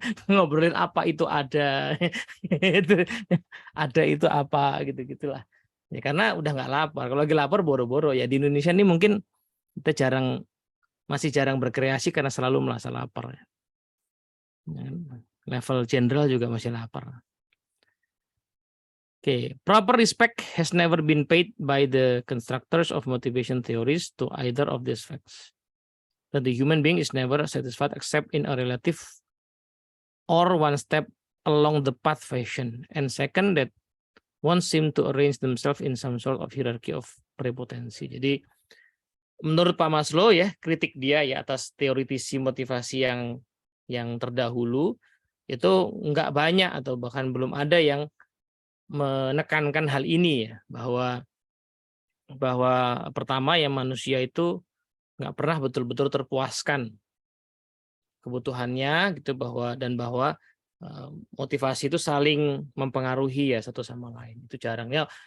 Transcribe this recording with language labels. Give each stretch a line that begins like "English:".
Indonesian: Ngobrolin apa itu ada. Ada itu apa gitu-gitulah. Ya karena udah nggak lapar. Kalau lagi lapar boro-boro ya, di Indonesia ini mungkin kita masih jarang berkreasi karena selalu merasa lapar. Level jenderal juga masih lapar. Okay.
English: Proper respect has never been paid by the constructors of motivation theories to either of these facts. That the human being is never satisfied except in a relative or one step along the path fashion. And second, that one seem to arrange themselves in some sort of hierarchy of prepotency.
Indonesian: Jadi menurut Pak Maslow ya, kritik dia ya atas teoritisi motivasi yang terdahulu itu nggak banyak atau bahkan belum ada yang menekankan hal ini ya, bahwa pertama ya manusia itu nggak pernah betul-betul terpuaskan kebutuhannya gitu, bahwa motivasi itu saling mempengaruhi ya satu sama lain, itu jarang ya.